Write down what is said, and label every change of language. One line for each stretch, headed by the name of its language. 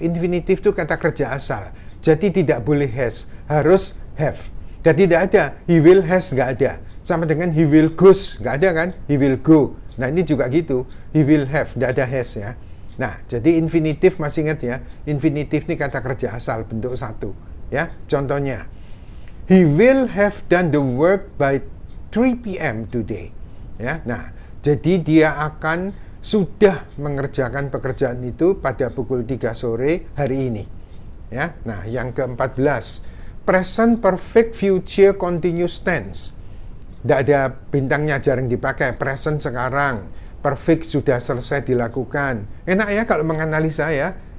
Indonesian: Infinitive itu kata kerja asal, jadi tidak boleh has, harus have. Dan tidak ada he will has, nggak ada. Sama dengan he will goes, nggak ada kan, he will go. Nah, ini juga gitu, he will have, tidak ada has ya. Nah, jadi infinitive masih ingat ya, infinitive ini kata kerja asal, bentuk satu ya.
English: Contohnya, he will have done the work by 3 p.m. today ya.
Indonesian: Nah, jadi dia akan sudah mengerjakan pekerjaan itu pada pukul 3 sore hari ini ya. Nah, yang ke-14, present perfect future continuous tense. Tidak ada bintangnya, jarang dipakai. Present sekarang, perfect sudah selesai dilakukan. Enak ya kalau menganalisa ya.